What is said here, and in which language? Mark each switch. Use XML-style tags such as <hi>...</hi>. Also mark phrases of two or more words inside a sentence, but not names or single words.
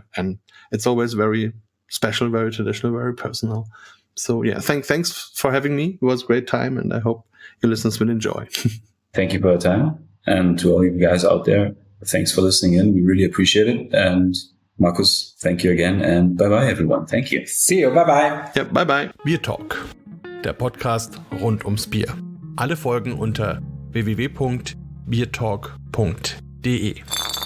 <en>And it's always very special, very traditional, very personal. So yeah, thanks for having me. It was a great time, and I hope your listeners will enjoy. Thank you for your time. And to all you guys out there, thanks for listening in. We really appreciate it. And Markus, thank you again, and bye-bye, everyone. Thank you. See you. Bye-bye. Ja, bye-bye.</en> <de>BierTalk, der Podcast rund ums Bier. Alle Folgen unter www.biertalk.de.</de>